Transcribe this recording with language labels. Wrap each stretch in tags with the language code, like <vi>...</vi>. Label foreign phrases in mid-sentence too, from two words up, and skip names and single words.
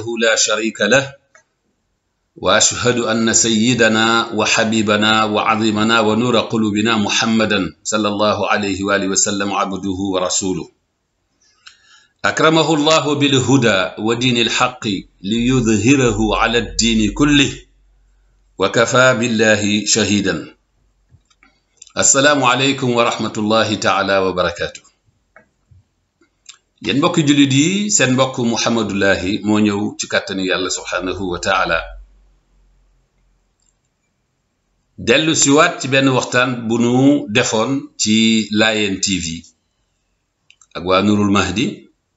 <ar>لا شريك له وأشهد أن سيدنا وحبيبنا وعظيمنا ونور قلوبنا محمدا صلى الله عليه وآله وسلم عبده ورسوله أكرمه الله بالهدى ودين الحق ليظهره على الدين كله وكفى بالله شهيدا السلام عليكم ورحمة الله تعالى وبركاته</ar> <wo>yéen mbokki jullit yi seen mbokk Mouhamadulahi moo ñëw ci kàttanu yàlla</wo> <ar>سبحانه وتعالى</ar> <wo>dellu siwaat ci benn waxtaan bu nu defoon ci Layeen TV ak waa Nurul Mahdi</wo>